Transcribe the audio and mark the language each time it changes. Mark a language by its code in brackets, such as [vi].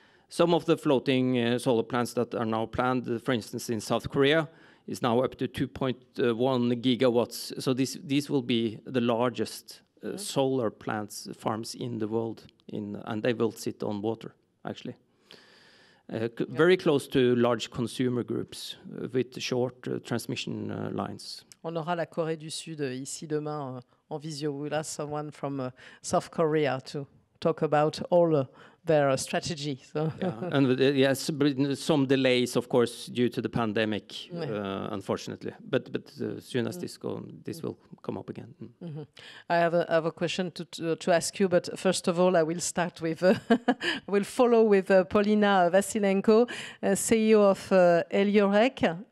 [en] Some of the floating solar plants that are now planned, for instance, in South Korea, is now up to 2.1 gigawatts. So these will be the largest solar farms in the world, and they will sit on water, actually. Very close to large consumer groups with short transmission lines. [fr] On aura la Corée du Sud ici demain en visio. [en] We'll ask someone from South Korea to talk about all their strategy. So. Yeah. And yes, some delays, of course, due to the pandemic, unfortunately. But as soon as this will come up again. Mm-hmm. I have a question to ask you, but first of all, I will start with, will follow with Paulina Vasilenko, CEO of Eliorec.